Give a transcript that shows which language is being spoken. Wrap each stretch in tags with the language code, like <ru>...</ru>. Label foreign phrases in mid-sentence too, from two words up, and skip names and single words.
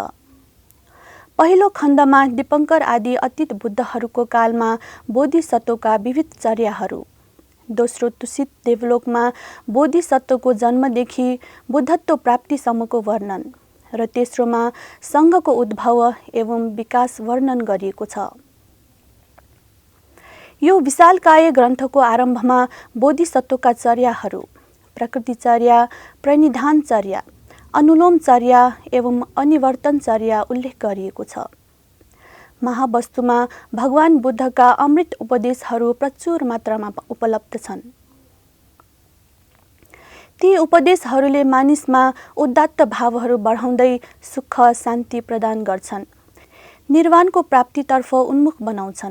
<ne>पहिलो खण्डमा दीपङ्कर आदि अतीत बुद्धहरूको कालमा बोधिसत्वका विविध चर्याहरू, दोस्रो तुसित देवलोकमा बोधिसत्वको जन्मदेखि बुद्धत्व प्राप्तिसम्मको वर्णन र तेस्रोमा सङ्घको उद्भव एवं विकास वर्णन गरिएको छ। यो विशालकाय ग्रन्थको आरम्भमा बोधिसत्वका चर्याहरू, प्रकृतिचर्या, प्रणिधानचर्या, अनुलोमचर्या एवं अनिवर्तनचर्या उल्लेख गरिएको छ। महावस्तुमा भगवान बुद्धका अमृत उपदेशहरू प्रचुर मात्रामा उपलब्ध छन्। ती उपदेशहरूले मानिसमा उदात्त भावहरू बढाउँदै सुख शान्ति प्रदान गर्छन्, निर्वाणको प्राप्तितर्फ उन्मुख बनाउँछन्।</ne>